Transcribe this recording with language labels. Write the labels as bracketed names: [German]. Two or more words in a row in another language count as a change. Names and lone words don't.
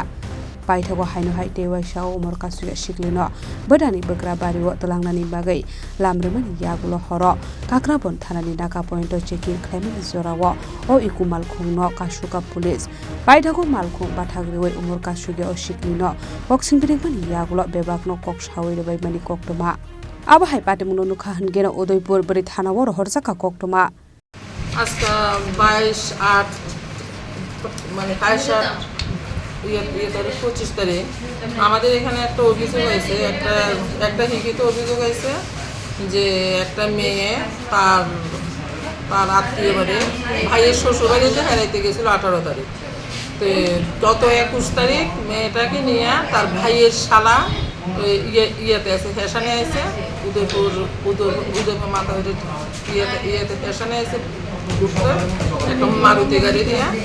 [Kok Borok] Baithago Haino Daowi Shao Omar Kasukya Sikli no Bodani Bwrwi Tlangnani bagai lamremani Yakulo horo Kakrabon Thanani Naka [English] point checking [Kok Borok] Sanja Jorao ECCO Malkhung no Kasuka police Baithago Malkhung Bathagriwei Omar Kasukya Sikli no Boxingrimani Yakulo Bebakno Kokshawi mani Koktwma Abo hai Patimung nukha hangena Udaipur Bwrwi Thanao Rompherejakha Koktwma [Bangla] Aska 22/8 মানে 25 তারিখ আমাদের এখানে একটা অভিযোগ হয়েছে একটা লিখিত অভিযোগ হয়েছে যে একটা মেয়ে তার আত্মীয় বাড়ি ভাইয়ের শ্বশুর বাড়িতে বেড়াইতে গেছিল 18 তারিখ তো গত 21 তারিখ মেয়েটাকে নিয়ে তার ভাইয়ের শালা ইয়েতে আছে ফ্যাশনে আছে উদয়পুর মাথা ইয়েতে ফ্যাশনে আছে একটা মারুতি গাড়ি দিয়ে